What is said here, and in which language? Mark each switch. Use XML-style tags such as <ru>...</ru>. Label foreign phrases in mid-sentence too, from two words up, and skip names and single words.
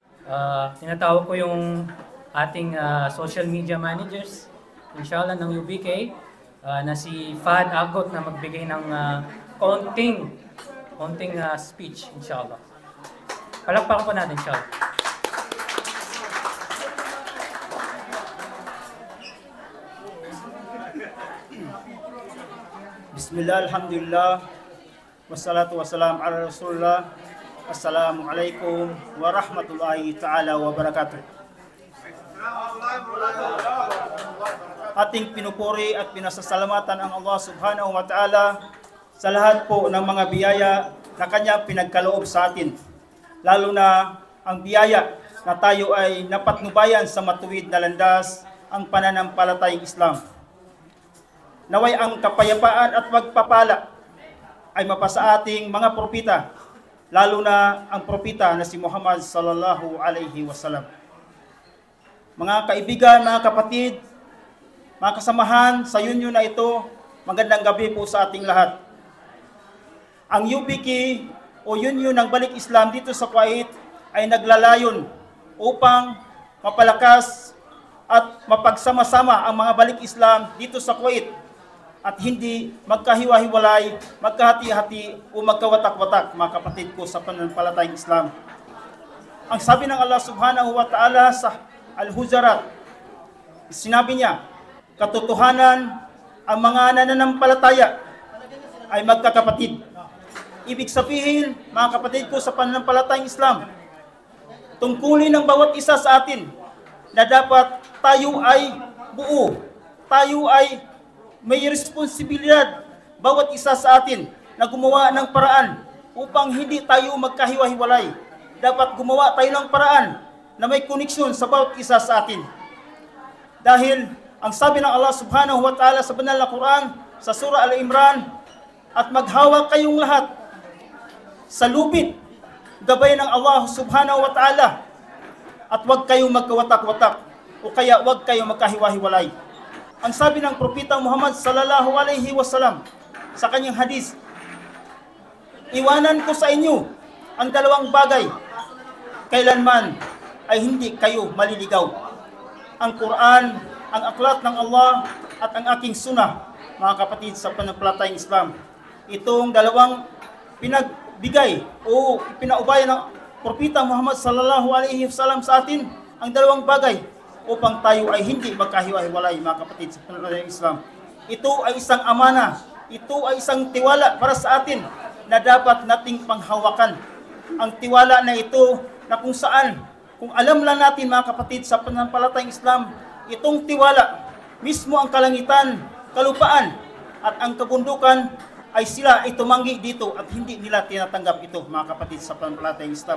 <tl>Tinatawag ko yung ating</tl> <en>social media managers,</en> <tl>inshallah, ng UBK, na si Fahad Agot na magbigay ng konting speech, inshallah. Palakpakan po natin, inshallah.</tl> <ar>بسم الله، الحمد لله، والصلاة والسلام على رسول الله. السلام عليكم ورحمة الله تعالى وبركاته.</ar> <tl>Ating pinupuri at pinasasalamatan ang Allah</tl> <ar>سبحانه وتعالى</ar> <tl>sa lahat po ng mga biyaya na Kanya pinagkaloob sa atin. Lalo na ang biyaya na tayo ay napatnubayan sa matuwid na landas, ang pananampalatayang Islam. Naway ang kapayapaan at pagpapala ay mapasa ating mga propita, lalo na ang propita na si Muhammad</tl> <ar>صلى الله عليه وسلم.</ar> <tl>Mga kaibigan, mga kapatid, mga kasamahan sa union na ito, magandang gabi po sa ating lahat. Ang UBK o Union ng Balik Islam dito sa Kuwait ay naglalayon upang mapalakas at mapagsama-sama ang mga balik Islam dito sa Kuwait at hindi magkahiwa-hiwalay, magkahati-hati o magkawatak-watak, mga kapatid ko sa pananampalatayang Islam. Ang sabi ng Allah</tl> <ar>سبحانه وتعالى</ar> <tl>sa Al-Hujurat, sinabi niya, katotohanan, ang mga nananampalataya ay magkakapatid. Ibig sabihin, mga kapatid ko sa pananampalatayang Islam, tungkulin ng bawat isa sa atin na dapat tayo ay buo, tayo ay may responsibilidad, bawat isa sa atin na gumawa ng paraan upang hindi tayo magkahiwa-hiwalay. Dapat gumawa tayo ng paraan na may koneksyon sa bawat isa sa atin. Dahil ang sabi ng Allah</tl> <ar>سبحانه وتعالى</ar> <tl>sa banal na Quran, sa surah Al-Imran, at maghawak kayong lahat sa lupit, gabay ng Allah</tl> <ar>سبحانه وتعالى,</ar> <tl>at huwag kayong magkawatak-watak, o kaya huwag kayong magkahiwa-hiwalay. Ang sabi ng propeta Muhammad</tl> <ar>صلى الله عليه وسلم</ar> <tl>sa kanyang hadis, iwanan ko sa inyo ang dalawang bagay, kailanman ay hindi kayo maliligaw. Ang Quran, ang aklat ng Allah at ang aking sunnah, mga kapatid sa pananampalatayang Islam. Itong dalawang pinagbigay o pinaubaya ng propeta Muhammad</tl> <ar>صلى الله عليه وسلم</ar> <tl>sa atin, ang dalawang bagay upang tayo ay hindi magkahiwa-hiwalay, mga kapatid sa pananampalatayang Islam. Ito ay isang amana, ito ay isang tiwala para sa atin na dapat nating panghawakan. Ang tiwala na ito na kung saan, kung alam lang natin, mga kapatid sa pananampalatayang Islam, itong tiwala, mismo ang kalangitan, kalupaan, at ang kabundukan ay sila ay tumanggi dito at hindi nila tinatanggap ito, mga kapatid sa pananampalatayang Islam.</tl>